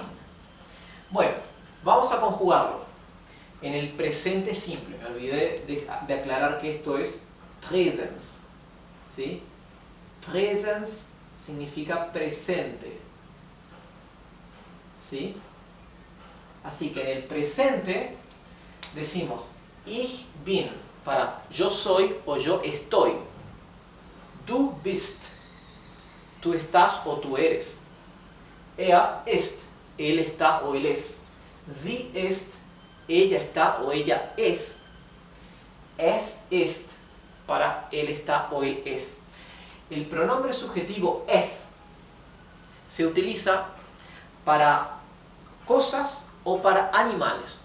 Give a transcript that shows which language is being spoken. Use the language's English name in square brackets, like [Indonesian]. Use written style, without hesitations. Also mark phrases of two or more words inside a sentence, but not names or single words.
[Spanish] Bueno, vamos a conjugarlo en el presente simple. Me olvidé de aclarar que esto es Präsens. ¿Sí? Präsens significa presente. ¿Sí? Así que en el presente decimos [German] ich bin [Spanish] para yo soy o yo estoy. [German] Du bist, [Spanish] tú estás o tú eres. [German] Er ist, [Spanish] él está o él es. [German] Sie ist, [Spanish] ella está o ella es. [German] Es ist, [Spanish] para él está o él es. El pronombre subjetivo es se utiliza para cosas o para animales.